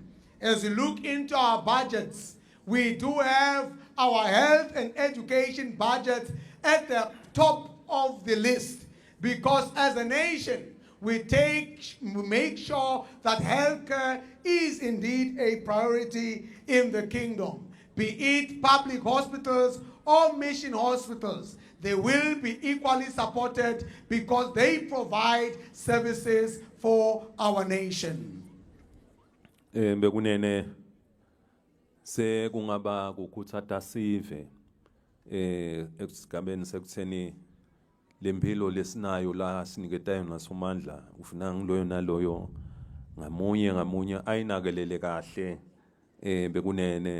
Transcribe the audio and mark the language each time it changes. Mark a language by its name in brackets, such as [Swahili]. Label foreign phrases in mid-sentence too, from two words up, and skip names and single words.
[English] As we look into our budgets, we do have our health and education budgets at the top of the list, because as a nation, we make sure that healthcare is indeed a priority in the kingdom. Be it public hospitals or mission hospitals, they will be equally supported because they provide services for our nation. [Swati] Bekunene sekungaba kukhuthatha sive esigabeni sekutheni lempilo lesinayo la siniketayo nasomandla ufuna ngiloyo naloyo ngamunye ayinakelele kahle bekunene